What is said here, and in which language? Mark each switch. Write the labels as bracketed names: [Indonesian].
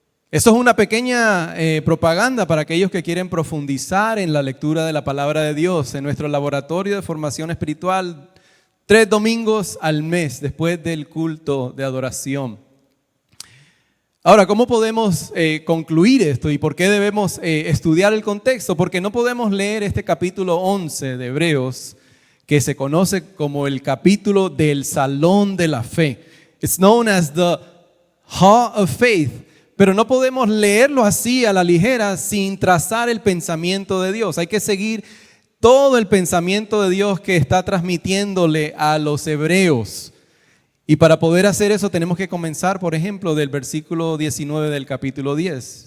[Spanish] Esto es una pequeña propaganda para aquellos que quieren profundizar en la lectura de la palabra de Dios. En nuestro laboratorio de formación espiritual, 3 domingos al mes después del culto de adoración. Ahora, ¿cómo podemos concluir esto y por qué debemos estudiar el contexto? Porque no podemos leer este capítulo 11 de Hebreos, que se conoce como el capítulo del Salón de la Fe. [English] It's known as the Hall of Faith. [Spanish] Pero no podemos leerlo así a la ligera sin trazar el pensamiento de Dios. Hay que seguir todo el pensamiento de Dios que está transmitiéndole a los hebreos. Y para poder hacer eso tenemos que comenzar, por ejemplo, del versículo 19 del capítulo 10.